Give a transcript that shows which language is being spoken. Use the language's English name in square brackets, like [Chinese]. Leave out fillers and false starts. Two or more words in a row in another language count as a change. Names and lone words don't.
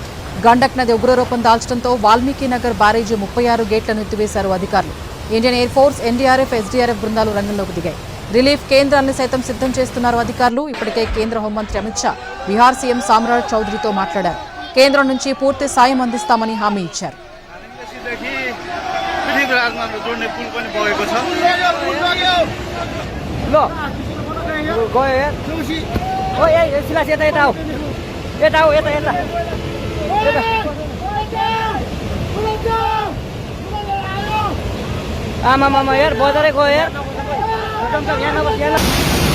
[Telugu] గండక్ నది ఉగ్రరూపం దాల్చడంతో వాల్మీకి నగర్ బ్యారేజీ 36 గేట్లను ఎత్తివేశారు అధికారులు. ఇండియన్ ఎయిర్ ఫోర్స్, ఎన్డీఆర్ఎఫ్, ఎస్డీఆర్ఎఫ్ బృందాలు రంగంలోకి దిగాయి. రిలీఫ్ కేంద్రాలను సైతం సిద్ధం చేస్తున్నారు అధికారులు. ఇప్పటికే కేంద్ర హోంమంత్రి అమిత్ షా బీహార్ సీఎం సామ్రాట్ చౌదరితో మాట్లాడారు. కేంద్రం నుంచి పూర్తి సాయం అందిస్తామని హామీ ఇచ్చారు. [Nepali] जोड्ने पुल पनि बगेको छ। ल गयो यार ओ ए सिलास यता यता आऊ यता आऊ यता यता आमा मामा यार बजारै गयो यार।